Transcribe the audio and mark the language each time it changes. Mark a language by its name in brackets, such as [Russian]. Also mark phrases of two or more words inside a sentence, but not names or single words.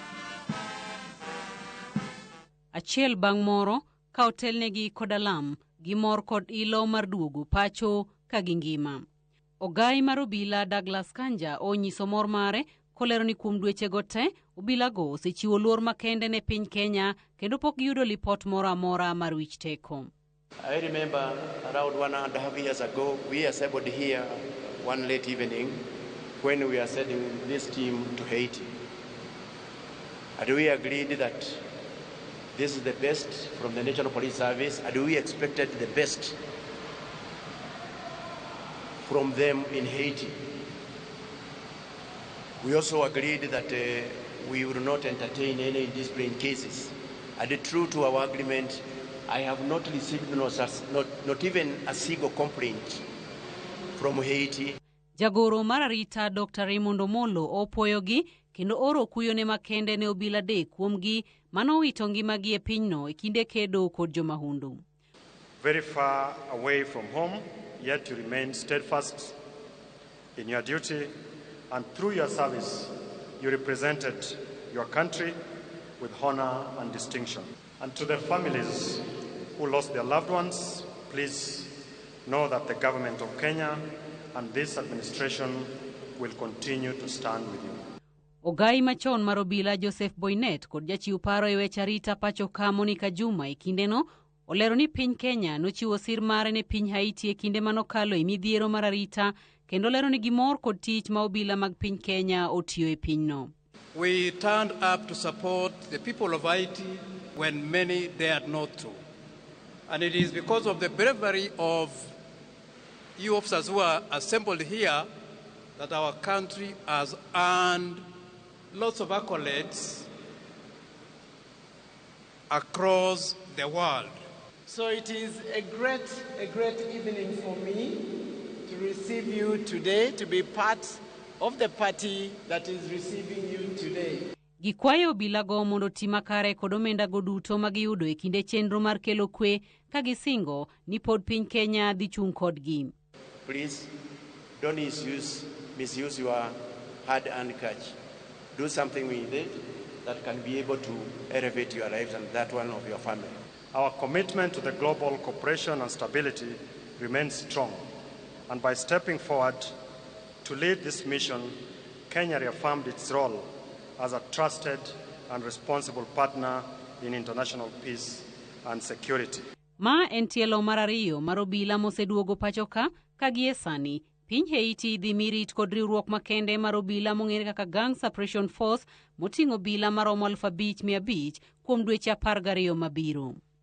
[Luo (Kenya and Tanzania)] Achiel bang' moro, ka otelnegi kod alam gi mor kod ilo mar duogo pacho ka gingima. Ogai mar Obila Douglas Kanja onyiso mor mare kolero ni kuom dwechego te Obilago osechiwo luor makende ne piny Kenya kendo pok giyudo lipot moro amora mar wich teko. [English] I remember around 1.5 years ago, we assembled here one late evening when we are sending this team to Haiti. And we agreed that this is the best from the National Police Service, and we expected the best from them in Haiti. We also agreed that we would not entertain any indiscipline cases. And true to our agreement, I have not received not even a single complaint from Haiti. [Luo (Kenya and Tanzania)] Jagoro mar arietha Dr. Omenda opwoyogi kendo oro kuyone makende ne Obila de kuomgi manowito ngimagi e pinyno e kinde kedo kod jomahundu. [English] Very far away from home, yet you remain steadfast in your duty, and through your service, you represented your country with honor and distinction. And to the families who lost their loved ones, please know that the government of Kenya and this administration will continue to stand with you. [Luo (Kenya and Tanzania)] Ogai machon mar Obila Joseph Boynet kod jachiw paro e weche arita pacho ka Monica Juma e kindeno olero ni piny Kenya nochiwo sir mare ne piny Haiti e kinde manokalo e midhiero mar arita kendo lero ni gimor kod tich ma Obila mag piny Kenya otiyo e pinyno. [English] We turned up to support the people of Haiti when many dared not to. And it is because of the bravery of you officers who are assembled here that our country has earned lots of accolades across the world. So it is a great evening for me to receive you today, to be part of the party that is receiving you today. [Luo (Kenya and Tanzania)] Gikwayo Obilago mondo tima kare kod omenda go duto magiyudo e kinde chenro mar kelo kwe ka gisingo ni pod piny Kenya dhi chung kodgi. [English] Please don't misuse your hard-earned cash. Do something with it that can be able to elevate your lives and that one of your family. Our commitment to the global cooperation and stability remains strong, and by stepping forward to lead this mission, Kenya reaffirmed its role as a trusted and responsible partner in international peace and security. [Luo (Kenya and Tanzania)] Ma en tielo mar ariyo mar Obila moseduogo pachoka ka gie sani piny Haiti dhi mirit kod riwruok makende mar Obila mong'ere kaka Gang Suppression Force moting'o obila maromo 5,500 kuom dweche 12 mabiro.